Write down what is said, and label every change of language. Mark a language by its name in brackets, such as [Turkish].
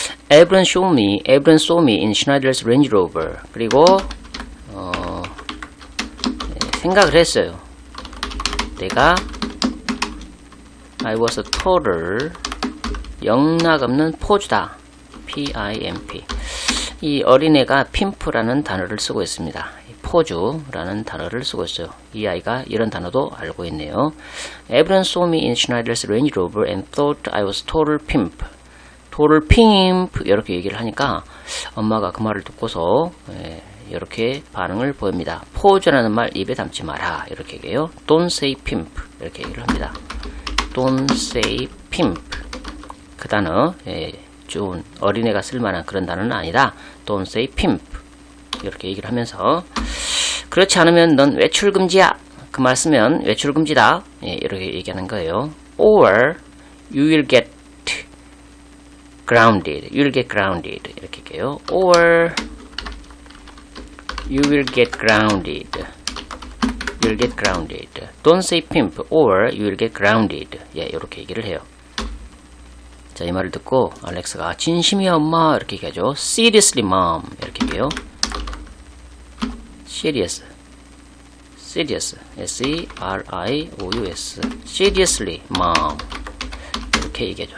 [English] Everyone saw me in Schneider's Range Rover. [Korean] 그리고 생각을 했어요. 내가 [English] I was a total [Korean] 영락없는 포주다. [English] P-I-M-P. [Korean] 이 어린애가 핀프라는 단어를 쓰고 있습니다. 포주라는 단어를 쓰고 있어요. 이 아이가 이런 단어도 알고 있네요. [English] Everyone saw me in Schneider's Range Rover and thought I was total pimp. total pimp [Korean] 이렇게 얘기를 하니까 엄마가 그 말을 듣고서 이렇게 반응을 보입니다. 포주라는 말 입에 담지 마라. 이렇게 얘기해요. [English] Don't say pimp. [Korean] 이렇게 얘기를 합니다. Don't say pimp. 그 단어 좀 어린애가 쓸만한 그런 단어는 아니다. [English] Don't say pimp. [Korean] 이렇게 얘기를 하면서 그렇지 않으면 넌 외출금지야. 그 말 쓰면 외출금지다. 이렇게 얘기하는 거예요. [English] Or you will get grounded. You will get grounded. [Korean] 이렇게 얘기해요. [English] Or you will get grounded. You will get grounded. Don't say pimp or you will get grounded. [Korean] 이렇게 얘기를 해요. 자, 이 말을 듣고 알렉스가 진심이야 엄마 이렇게 얘기하죠. [English] Seriously mom [Korean] 이렇게 얘기해요. Serious. [English] S-E-R-I-O-U-S. Seriously mom [Korean] 이렇게 얘기하죠.